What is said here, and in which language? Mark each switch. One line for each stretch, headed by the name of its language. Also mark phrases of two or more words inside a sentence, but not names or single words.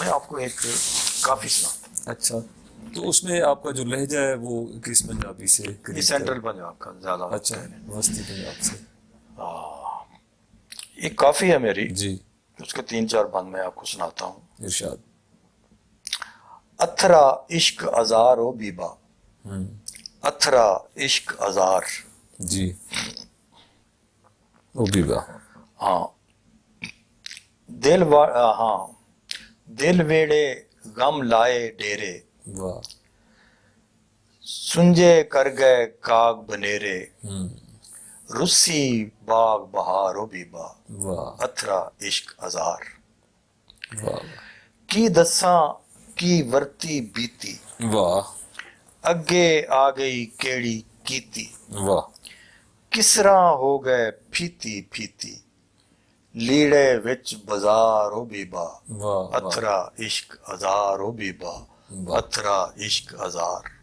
Urdu: میں آپ کو ایک کافی سناتا ہوں. اچھا, تو اس میں آپ کا جو لہجہ ہے وہ کس پنجابی سے یہ قریب سینٹرل پنجاب کا زیادہ. اچھا, وسطی پنجاب سے. ایک کافی ہے میری, جی, اس کے 3-4 بند میں آپ کو سناتا ہوں. ارشاد.
Punjabi: اتھرا عشق ازار و بیبا, اتھرا عشق ازار. جی, او بیبا. ہاں ہاں دل ویڑے غم لائے ڈیرے, واہ, سنجے کر گئے کاغ بنیرے, رسی باغ بہار و بیبا, واہ, اتھرا عشق ازار. واہ, کی دساں کی ورتی بیتی, واہ, اگے آ گئی کیڑی کیتی, واہ, کس طرح ہو گئے پھیتی پھیتی, لیڑے وچ بازار و بیبا, واہ, اتھرا عشق ازار و بیبا, اتھرا عشق ازار.